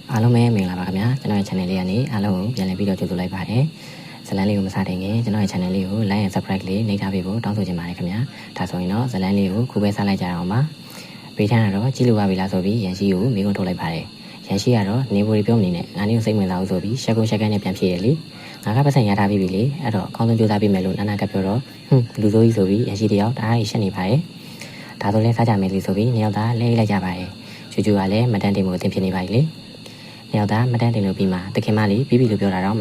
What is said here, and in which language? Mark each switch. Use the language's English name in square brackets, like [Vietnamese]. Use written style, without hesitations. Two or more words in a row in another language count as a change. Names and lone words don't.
[Burmese] အားလုံးပဲမင်္ဂလာပါခင်ဗျာကျွန်တော်ရဲ့ channel လေးကနေအားလုံးကိုပြန်လည်ပြီးတော့ကြိုဆိုလိုက်ပါတယ်ဇလန်းလေးကိုမစတင်ခင်ကျွန်တော်ရဲ့ channel လေးကို [English] like and subscribe [Burmese] လေးနှိပ်ထားပေးဖို့တောင်းဆိုချင်ပါတယ်ခင်ဗျာဒါဆိုရင်တော့ဇလန်းလေးကိုခုပဲစားလိုက်ကြအောင်ပါဘေးထန်းကတော့ကြည့်လို့ပါပြီလားဆိုပြီးရန်ရှိကိုမိကုန်းထုတ်လိုက်ပါတယ်ရန်ရှိကတော့နေဘူးတွေပြုံးနေနဲ့ငါနေကိုစိတ်ဝင်စားလို့ဆိုပြီးရှက်ကိုရှက်ကန်းနဲ့ပြန်ဖြေတယ်လေငါ ကပတ်စံရထားပြီးပြီလေအဲ့တော့အကောင်းဆုံးကြိုးစားပေးမယ်လို့နာနာကပြောတော့လူစိုးကြီးဆိုပြီးရန်ရှိတယောက်တအားကြီးရှက်နေပါတယ်ဒါဆိုလဲစားကြမယ်လေဆိုပြီးနှစ်ယောက်သားလဲလိုက်ကြပါတယ်ချူချူကလည်းမတန်တင်မှုအသင်ဖြစ်နေပါပြီလေနှစ်ယောက်သားမတန်တင်လို့ပြီးမှတခင်မလေးပြီးပြီလို့ပြောတာတော့မ